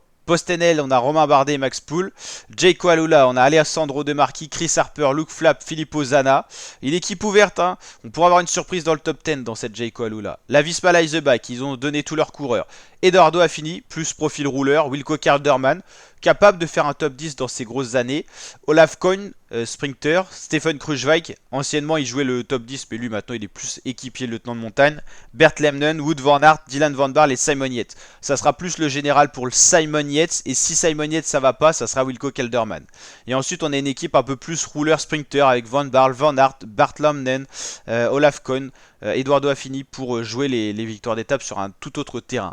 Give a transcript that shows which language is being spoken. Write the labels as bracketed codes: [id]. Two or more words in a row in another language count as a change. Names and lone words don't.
[fr] Postenel, on a Romain Bardet et Max Poul. Jayco Alula, on a Alessandro De Marchi, Chris Harper, Luke Flapp, Filippo Zana. Une équipe ouverte, hein. On pourra avoir une surprise dans le top 10 dans cette Jayco Alula. La Visma Leisebach, ils ont donné tous leurs coureurs. Eduardo Affini, plus profil rouleur. Wilco Kelderman, capable de faire un top 10 dans ses grosses années. Olaf Koen, sprinter. Stefan Kruijswijk, anciennement il jouait le top 10, mais lui maintenant il est plus équipier lieutenant de montagne. Bert Lemnen, Wout van Aert, Dylan van Baarle et Simon Yates. Ça sera plus le général pour le Simon Yates, et si Simon Yates ça va pas, ça sera Wilco Kelderman. Et ensuite on a une équipe un peu plus rouleur sprinter avec Van Baarle, Van Aert, Bert Lemnen, Olaf Koen, Eduardo Affini pour jouer les victoires d'étape sur un tout autre terrain.